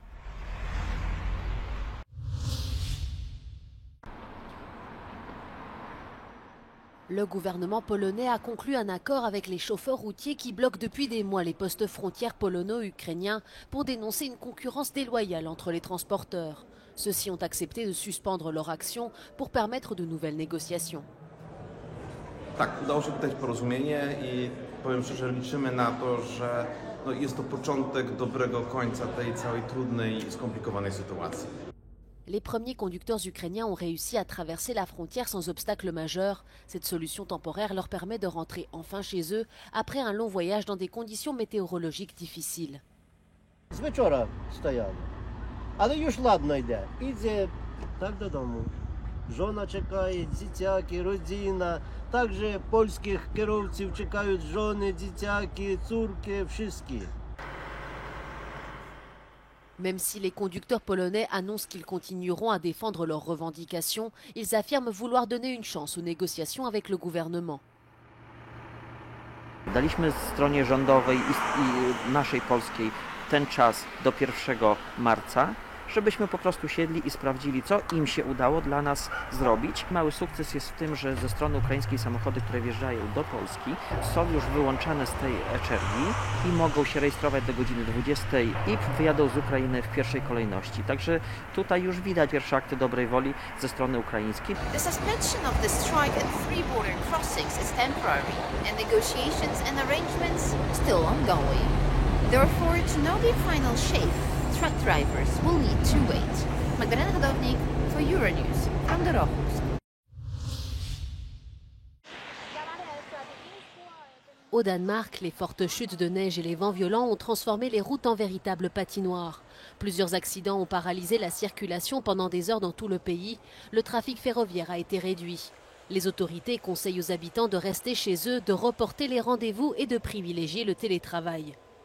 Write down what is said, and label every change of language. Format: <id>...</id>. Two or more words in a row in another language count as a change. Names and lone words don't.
<fr>Le gouvernement polonais a conclu un accord avec les chauffeurs routiers qui bloquent depuis des mois les postes frontières polono-ukrainiens pour dénoncer une concurrence déloyale entre les transporteurs. Ceux-ci ont accepté de suspendre leur action pour permettre de nouvelles négociations.</fr> <pl>Tak, udało się tutaj porozumienie i powiem szczerze, liczymy na to, że jest to początek dobrego końca tej całej trudnej i skomplikowanej sytuacji.</pl> <fr>Les premiers conducteurs ukrainiens ont réussi à traverser la frontière sans obstacle majeur. Cette solution temporaire leur permet de rentrer enfin chez eux après un long voyage dans des conditions météorologiques difficiles.</fr> <pl>Z wieczora stajemy, ale już ładno idzie tak do domu. Żona czekає, dzieciaki, rodzina. Także polskich kierowców czekają żony, dzieciaki, córki, wszystkie.</pl> <fr>Même si les conducteurs polonais annoncent qu'ils continueront à défendre leurs revendications, ils affirment vouloir donner une chance aux négociations avec le gouvernement.</fr> <pl>Daliśmy stronie rządowej i naszej polskiej ten czas do 1 marca, żebyśmy po prostu siedli i sprawdzili, co im się udało dla nas zrobić. Mały sukces jest w tym, że ze strony ukraińskiej samochody, które wjeżdżają do Polski, są już wyłączane z tej e-czerni i mogą się rejestrować do godziny 20 i wyjadą z Ukrainy w pierwszej kolejności. Także tutaj już widać pierwsze akty dobrej woli ze strony ukraińskiej.</pl> <en>The suspension of the strike at 3 border crossings is temporary and negotiations and arrangements still ongoing. Therefore, to know their final shape, truck drivers will need to wait. Magdalena Hodownik for Euronews from the Rochus.</en> <fr>Au Danemark, les fortes chutes de neige et les vents violents ont transformé les routes en véritables patinoires. Plusieurs accidents ont paralysé la circulation pendant des heures dans tout le pays. Le trafic ferroviaire a été réduit. Les autorités conseillent aux habitants de rester chez eux, de reporter les rendez-vous et de privilégier le télétravail.</fr>